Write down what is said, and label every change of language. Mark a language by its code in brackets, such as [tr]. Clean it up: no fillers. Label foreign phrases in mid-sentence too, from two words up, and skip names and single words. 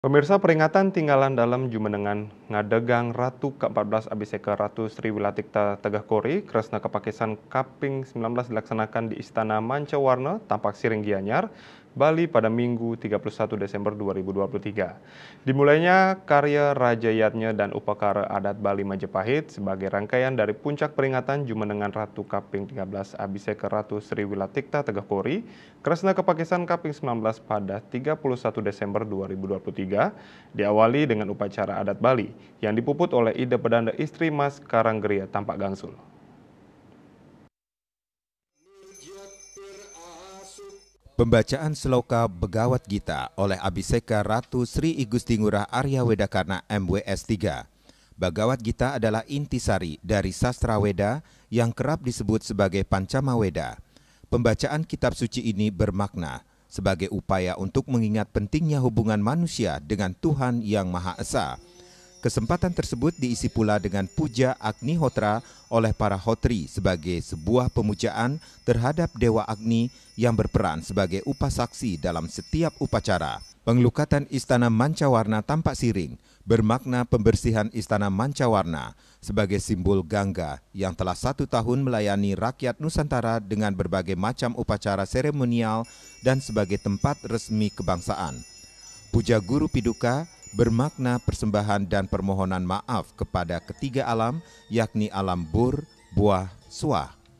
[id] Pemirsa, peringatan tinggalan dalam Jumenengan Ngadegang Ratu ke-14 Abiseka Ratu Sri Wilatikta Tegahkori, Kresna Kepakisan Kaping 19 dilaksanakan di Istana Mancawarna, Tampak Siring Gianyar, Bali pada Minggu 31 Desember 2023. Dimulainya karya Raja Yatnya dan Upakara Adat Bali Majapahit sebagai rangkaian dari puncak peringatan Jumenengan Ratu Kaping 13 Abiseka Ratu Sri Wilatikta Tegahkori, Kresna Kepakisan Kaping 19 pada 31 Desember 2023 diawali dengan upacara adat Bali yang dipuput oleh Ida Pedanda Istri Mas Karanggeria Tampak Gangsul. Pembacaan Sloka Begawat Gita oleh Abiseka Ratu Sri Igusti Ngurah Arya Wedakarna MWS 3. Begawat Gita adalah intisari dari sastra Weda yang kerap disebut sebagai Pancama Weda. Pembacaan kitab suci ini bermakna sebagai upaya untuk mengingat pentingnya hubungan manusia dengan Tuhan Yang Maha Esa. Kesempatan tersebut diisi pula dengan puja Agnihotra oleh para hotri sebagai sebuah pemujaan terhadap Dewa Agni yang berperan sebagai upasaksi dalam setiap upacara. Pengelukatan Istana Mancawarna Tampak Siring bermakna pembersihan Istana Mancawarna sebagai simbol Gangga yang telah 1 tahun melayani rakyat Nusantara dengan berbagai macam upacara seremonial dan sebagai tempat resmi kebangsaan. Puja Guru Piduka bermakna persembahan dan permohonan maaf kepada ketiga alam, yakni alam Bur, Buah, Suah.